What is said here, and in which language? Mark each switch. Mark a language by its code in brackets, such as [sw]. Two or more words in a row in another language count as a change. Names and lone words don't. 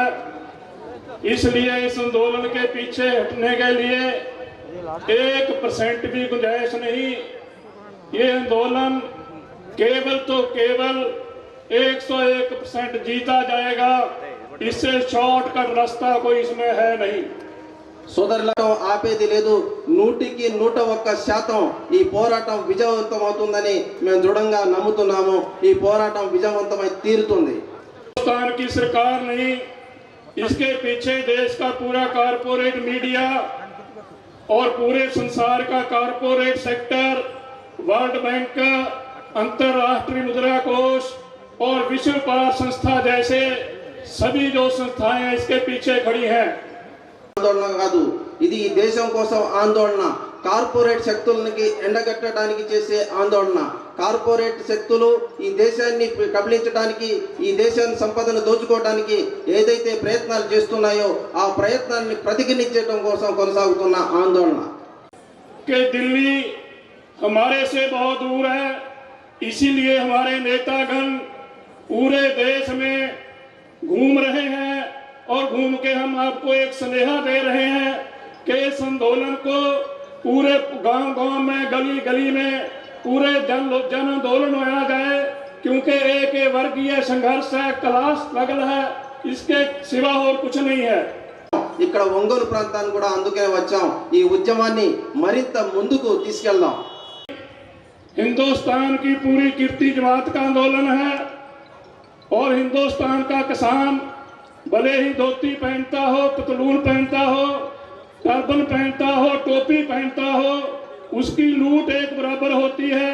[hi] इसलिए इस आंदोलन के पीछे हटने के लिए 1% भी गुंजाइश नहीं. ये आंदोलन केवल तो केवल 101% जीता जाएगा. इससे शॉर्टकट रास्ता कोई इसमें है नहीं. [te] సోదరులను ఆపేది లేదు. 100కి 101% ఈ పోరాటం విజయవంతం అవుతుందని మేము దృఢంగా నమ్ముతున్నాము. ఈ పోరాటం విజయవంతమై తీరుతుంది. [hi] हिंदुस्तान की सरकार नहीं, इसके पीछे देश का पूरा [en] corporate media [hi] और पूरे संसार का [en] corporate sector, [hi] वर्ल्ड बैंक, अंतर्राष्ट्रीय मुद्रा कोष और विश्व व्यापार संस्था जैसे सभी जो संस्थाएं इसके पीछे खड़ी हैं. [te] ఆందోళన కాదు, ఇది ఈ దేశం కోసం ఆందోళన. కార్పొరేట్ శక్తులకి ఎండగట్టడానికి చేసే ఆందోళన. కార్పొరేట్ శక్తులు ఈ దేశాన్ని కబళించడానికి, ఈ దేశాన్ని సంపదను దోచుకోవడానికి ఏదైతే ప్రయత్నాలు చేస్తున్నాయో ఆ ప్రయత్నాన్ని ప్రతిఘటించడం కోసం కొనసాగుతున్న ఆందోళన. [hi] कि दिल्ली हमारे से बहुत दूर है, इसीलिए हमारे नेतागण पूरे देश में घूम रहे हैं और घूम के हम आपको एक स्नेहा दे रहे हैं कि इस आंदोलन को पूरे गांव-गांव में, गली-गली में पूरे जन आंदोलन होया जाए क्योंकि एक ये वर्गीय संघर्ष है, [en] class struggle [hi] है, इसके सिवा और कुछ नहीं है। [te] ఇక్కడ ఒంగోలు ప్రాంతానికి కూడా అందుకే వచ్చాం, ఈ ఉద్యమాన్ని మరింత ముందుకు తీసుకెళ్దాం। [hi] हिंदुस्तान की पूरी कीर्ति जमात का आंदोलन है और हिंदुस्तान का किसान भले ही धोती पहनता हो, पतलून पहनता हो, टर्बन पहनता हो, टोपी पहनता हो, उसकी लूट एक बराबर होती है।